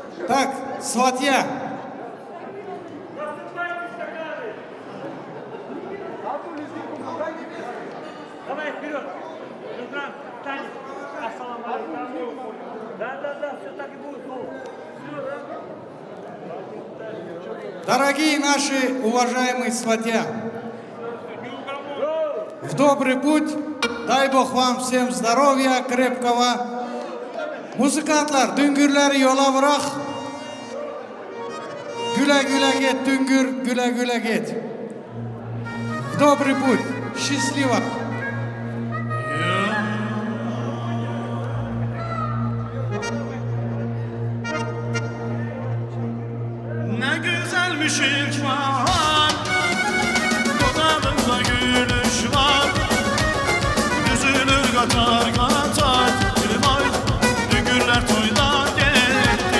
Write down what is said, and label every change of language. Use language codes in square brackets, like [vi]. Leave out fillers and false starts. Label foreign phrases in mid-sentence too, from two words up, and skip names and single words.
[ru] Так, сватья. Давай вперед. Жудран, танец. [ar] السلام عليكم. [ru] Да, все так и будет. Дорогие наши уважаемые сватья, в добрый путь, дай Бог вам всем здоровья крепкого. [tr] Muzikantlar, düngürleri yola bırak. Güle güle git düngür, güle güle git. [ru] В добрый путь, счастливо. [tr] Ne güzelmiş ilk bahar, dudağında gülüş var. Üzülür katar katar, vay düngürler toyda geldi.